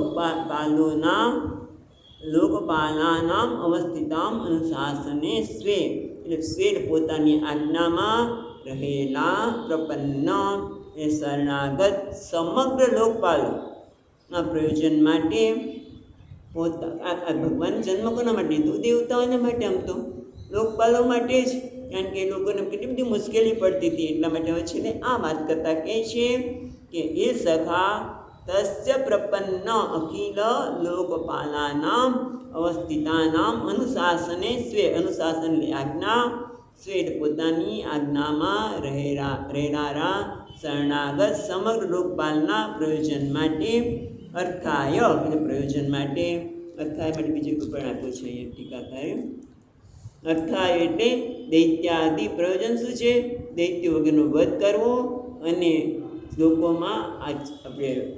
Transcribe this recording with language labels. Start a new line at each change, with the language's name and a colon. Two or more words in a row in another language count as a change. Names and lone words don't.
Sanskrit: लोकपालानाम अवस्थिताम अनुशासने स्वे,
Gujarati: એટલે સ્વે પોતાની આજ્ઞામાં રહેલા પ્રપન્ન એ શરણાગત સમગ્ર લોકપાલોના પ્રયોજન માટે ભગવાન જન્મ કોના માટે? તો દેવતાઓના માટે. આમ તો લોકપાલો માટે જ, કારણ કે એ લોકોને કેટલી બધી મુશ્કેલી પડતી હતી. એટલા માટે હવે છે ને આ વાત કરતાં કહે છે કે એ સખા,
Sanskrit: तस्य प्रपन्न अखिल लोकपालानां अवस्थितानां अनुशासने स्वे अनुशासन आज्ञा स्वे
Gujarati: પોતાની આજ્ઞામાં રહેનારા શરણાગત સમગ્ર લોકપાલના પ્રયોજન માટે અર્થાય એટલે પ્રયોજન માટે અર્થાય માટે બીજું કોઈ પણ આપ્યું છે અહીંયા ટીકાકારે અર્થાય એટલે દૈત્યાદિ પ્રયોજન શું છે દૈત્ય વગરનો વધ કરવો અને લોકોમાં આપણે